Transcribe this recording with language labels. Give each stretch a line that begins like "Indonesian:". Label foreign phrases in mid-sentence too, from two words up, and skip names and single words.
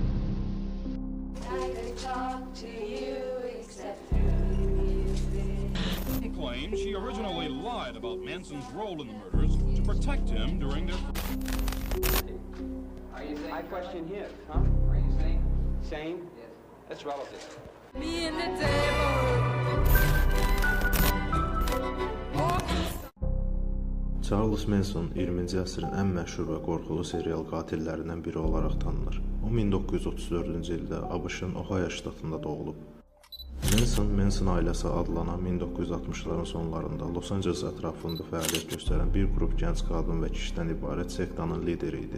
English: Claims she originally lied about Manson's role in the murders to protect him during their... Are you saying? I question his, huh? Are you saying? Same? Yes. That's relative. Me and the table.
Azerbaijani: Charles Manson 20-ci əsrin ən məşhur və qorxulu serial qatillərindən biri olaraq tanınır. O 1934-cü ildə ABŞ-ın Ohio ştatında doğulub. Manson ailəsi adlanan 1960-ların sonlarında Los Angeles ətrafında fəaliyyət göstərən bir qrup gənc qadın və kişidən ibarət sektanın lideri idi.